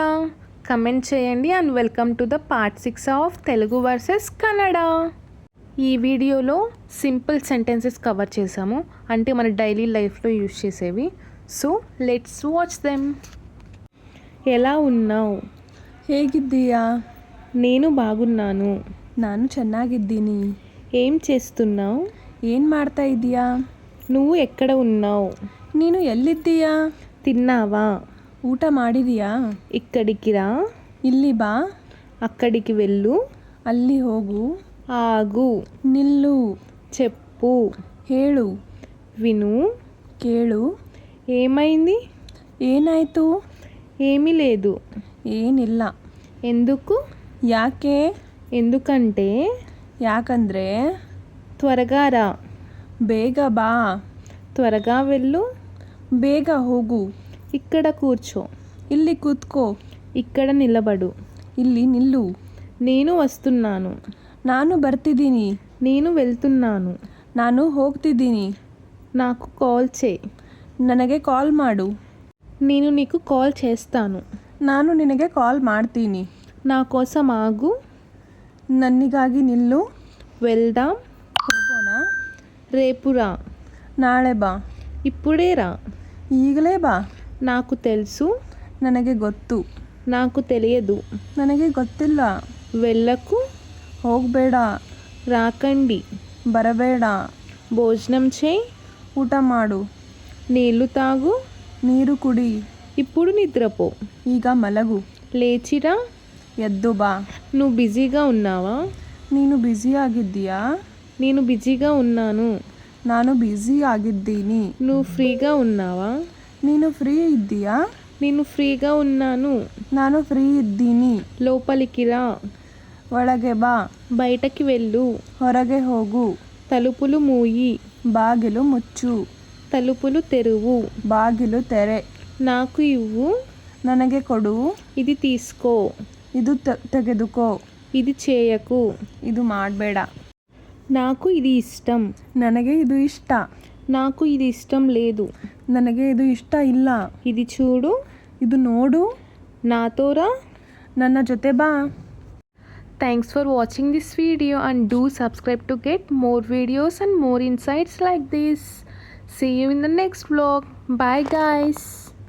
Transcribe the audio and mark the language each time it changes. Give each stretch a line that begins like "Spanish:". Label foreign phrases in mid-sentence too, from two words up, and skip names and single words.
Telugu: కమెంట్ చేయండి
English: and welcome to the part 6 of Telugu versus Kannada.
Telugu: ఈ వీడియోలో
English: simple sentences
Telugu: కవర్ చేసాము, అంటే మన
English: daily lifelo
Telugu: యూజ్ చేసేవి.
English: so let's watch them.
Telugu: ఎలా ఉన్నావు?
Kannada: ಹೇಗಿದ್ದೀಯಾ?
Telugu: నేను బాగున్నాను.
Kannada: ನಾನು ಚೆನ್ನಾಗಿದ್ದೀನಿ.
Telugu: ఏం చేస్తున్నావు?
Kannada: ಏನು ಮಾಡ್ತಾ ಇದೀಯಾ?
Telugu: నువ్వు ఎక్కడ ఉన్నావు?
Kannada: ನೀನು ಎಲ್ಲಿದ್ದೀಯಾ?
Telugu: తిన్నావా?
Kannada: ಊಟ ಮಾಡಿದೀಯಾ?
Telugu: ఇక్కడికి రా.
Kannada: ಇಲ್ಲಿ ಬಾ.
Telugu: అక్కడికి వెళ్ళు.
Kannada: ಅಲ್ಲಿ ಹೋಗು.
Telugu: ఆగు.
Kannada: ನಿಲ್ಲು.
Telugu: చెప్పు.
Kannada: ಹೇಳು.
Telugu: విను.
Kannada: ಕೇಳು.
Telugu: ఏమైంది?
Kannada: ಏನಾಯಿತು?
Telugu: ఏమీ లేదు.
Kannada: ಏನಿಲ್ಲ.
Telugu: ఎందుకు?
Kannada: ಯಾಕೆ?
Telugu: ఎందుకంటే
Kannada: ಯಾಕಂದ್ರೆ
Telugu: త్వరగా రా.
Kannada: ಬೇಗ ಬಾ.
Telugu: త్వరగా వెళ్ళు.
Kannada: ಬೇಗ ಹೋಗು.
Telugu: ఇక్కడ కూర్చో.
Kannada: ಇಲ್ಲಿ ಕೂತ್ಕೋ.
Telugu: ఇక్కడ నిలబడు.
Kannada: ಇಲ್ಲಿ ನಿಲ್ಲು.
Telugu: నేను వస్తున్నాను.
Kannada: ನಾನು ಬರ್ತಿದ್ದೀನಿ.
Telugu: నేను వెళ్తున్నాను.
Kannada: ನಾನು ಹೋಗ್ತಿದ್ದೀನಿ.
Telugu: నాకు కాల్ చేయి.
Kannada: ನನಗೆ ಕಾಲ್ ಮಾಡು.
Telugu: నేను నీకు కాల్ చేస్తాను.
Kannada: ನಾನು ನಿನಗೆ ಕಾಲ್ ಮಾಡ್ತೀನಿ.
Telugu: నా కోసం ఆగు.
Kannada: ನನ್ನಿಗಾಗಿ ನಿಲ್ಲು.
Telugu: వెళ్దాం.
Kannada: ಹೋಗೋಣ.
Telugu: రేపు రా.
Kannada: ನಾಳೆ ಬಾ.
Telugu: ఇప్పుడే రా.
Kannada: ಈಗಲೇ ಬಾ.
Telugu: నాకు తెలుసు.
Kannada: ನನಗೆ ಗೊತ್ತು.
Telugu: నాకు తెలియదు.
Kannada: ನನಗೆ ಗೊತ್ತಿಲ್ಲ.
Telugu: వెళ్ళకు.
Kannada: ಹೋಗಬೇಡ.
Telugu: రాకండి.
Kannada: ಬರಬೇಡ.
Telugu: భోజనం చేయి.
Kannada: ಊಟ ಮಾಡು.
Telugu: నీళ్లు తాగు.
Kannada: ನೀರು ಕುಡಿ.
Telugu: ఇప్పుడు నిద్రపో.
Kannada: ಈಗ ಮಲಗು.
Telugu: లేచిరా.
Kannada: ಎದ್ದು ಬಾ.
Telugu: నువ్వు బిజీగా ఉన్నావా?
Kannada: ನೀನು ಬ್ಯುಸಿ ಆಗಿದ್ದೀಯಾ?
Telugu: నేను బిజీగా ఉన్నాను.
Kannada: ನಾನು ಬ್ಯುಸಿ ಆಗಿದ್ದೀನಿ.
Telugu: నువ్వు ఫ్రీగా ఉన్నావా?
Kannada: ನೀನು ಫ್ರೀ ಇದ್ದೀಯಾ?
Telugu: నేను ఫ్రీగా ఉన్నాను.
Kannada: ನಾನು ಫ್ರೀ ಇದ್ದೀನಿ.
Telugu: లోపలికి రా.
Kannada: ಒಳಗೆ ಬಾ.
Telugu: బయటకి వెళ్ళు.
Kannada: ಹೊರಗೆ ಹೋಗು.
Telugu: తలుపులు మూయి.
Kannada: ಬಾಗಿಲು ಮುಚ್ಚು.
Telugu: తలుపులు తెరువు.
Kannada: ಬಾಗಿಲು ತೆರೆ.
Telugu: నాకు ఇవ్వు.
Kannada: ನನಗೆ ಕೊಡು.
Telugu: ఇది తీసుకో.
Kannada: ಇದು ತೆಗೆದುಕೋ.
Telugu: ఇది చేయకు.
Kannada: ಇದು ಮಾಡಬೇಡ.
Telugu: నాకు ఇది ఇష్టం.
Kannada: ನನಗೆ ಇದು ಇಷ್ಟ.
Telugu: నాకు ఇది ఇష్టం లేదు.
Kannada: ನನಗೆ ಇದು ಇಷ್ಟ ಇಲ್ಲ.
Telugu: ఇది చూడు.
Kannada: ಇದು ನೋಡು.
Telugu: నాతో రా.
Kannada: ನನ್ನ ಜೊತೆ ಬಾ.
English: Thanks for watching this video and do subscribe to get more videos and more insights like this. See you in the next vlog. Bye guys.